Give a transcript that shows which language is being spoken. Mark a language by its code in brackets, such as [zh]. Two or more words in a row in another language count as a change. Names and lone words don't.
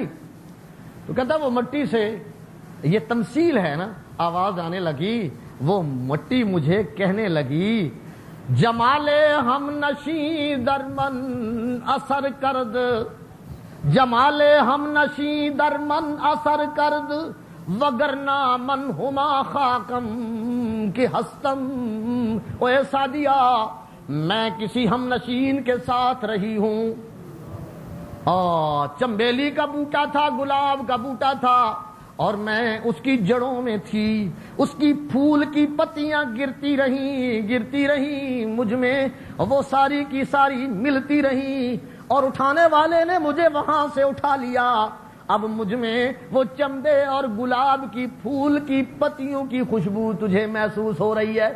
[ur] تو کہتا وہ مٹی سے، یہ تمثیل ہے نا، آواز آنے لگی، وہ مٹی مجھے کہنے لگی [fa] جمال ہم نشیں درمن اثر کرد، جمال ہم نشیں درمن اثر کرد، وگرنہ من ہما خاکم کی ہستم۔ [ur] اے سعدیہ میں کسی ہم نشین کے ساتھ رہی ہوں، چمبیلی کا بوٹا تھا، گلاب کا بوٹا تھا، اور میں اس کی جڑوں میں تھی، اس کی پھول کی پتیاں گرتی رہیں مجھ میں، وہ ساری کی ساری ملتی رہیں، اور اٹھانے والے نے مجھے وہاں سے اٹھا لیا اب مجھ میں وہ چمبے اور گلاب کی پھول کی پتیوں کی خوشبو تجھے محسوس ہو رہی ہے.